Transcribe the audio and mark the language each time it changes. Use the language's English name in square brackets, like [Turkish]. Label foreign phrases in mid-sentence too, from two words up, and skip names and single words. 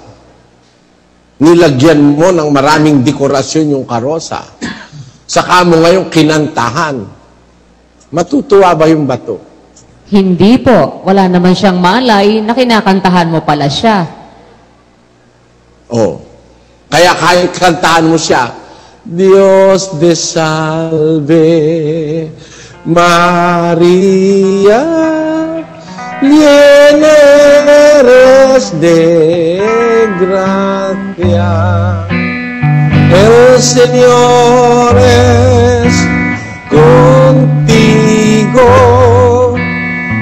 [Filipino] Nilagyan mo ng maraming dekorasyon yung karosa. Saka mo ngayong kinantahan. Matutuwa ba yung bato? Hindi po. Wala naman siyang malay na kinakantahan mo pala siya. Oh. Kaya kahit kantahan mo siya, [Spanish] Dios de salve, Maria, llena eres de gracia. El Señor es contigo,